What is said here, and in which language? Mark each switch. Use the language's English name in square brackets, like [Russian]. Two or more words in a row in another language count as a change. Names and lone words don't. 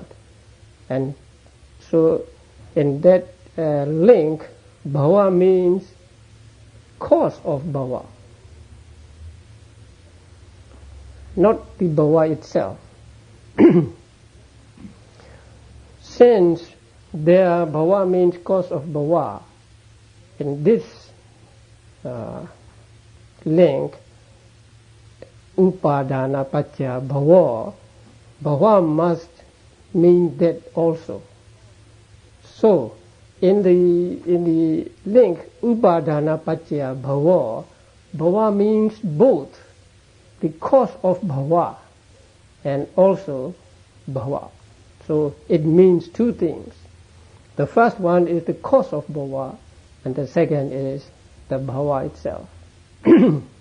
[English] And so in that link, bhava means cause of bhava, not the bhava itself. Since there bhava means cause of bhava, in this link, [Pali] upadana paccaya bhava, [English] bhava must mean that also. So in the link [Pali] upadana paccaya bhava, [English] bhava means both the cause of bhava and also bhava. So it means two things. The first one is the cause of bhava, and the second is the bhava itself. Okay.